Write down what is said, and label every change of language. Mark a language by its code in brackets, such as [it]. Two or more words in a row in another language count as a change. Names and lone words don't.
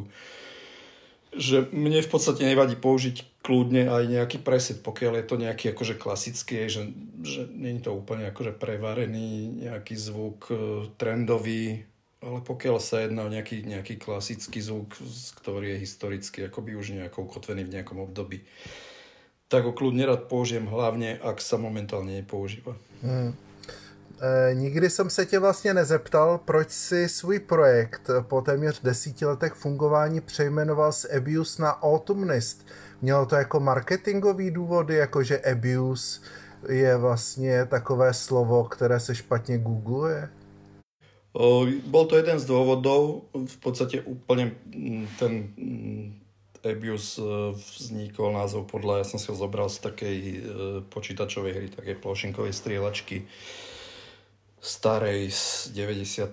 [sk] Že mne v podstate nevadí použiť kľudne aj nejaký preset, pokiaľ je to nejaký akože klasický, že nie je to úplne akože prevarený nejaký zvuk trendový, ale pokiaľ sa jedná o nejaký klasický zvuk, ktorý je historicky akoby už nejako ukotvený v nejakom období, tak ho kľudne rád použijem, hlavně, ak sa momentálně nepoužíva. [cs] Nikdy jsem se tě vlastně nezeptal, proč si svůj projekt po téměř 10 letech fungování přejmenoval z Abuse na Autumnist. Mělo to jako marketingový důvody, jakože Abuse je vlastně takové slovo, které se špatně googluje? [sk] Bol to jeden z dôvodov, v podstate úplne ten Abuse vznikol názov ja som si ho zobral z takej počítačovej hry, takej plošinkovej strieľačky starej z 90.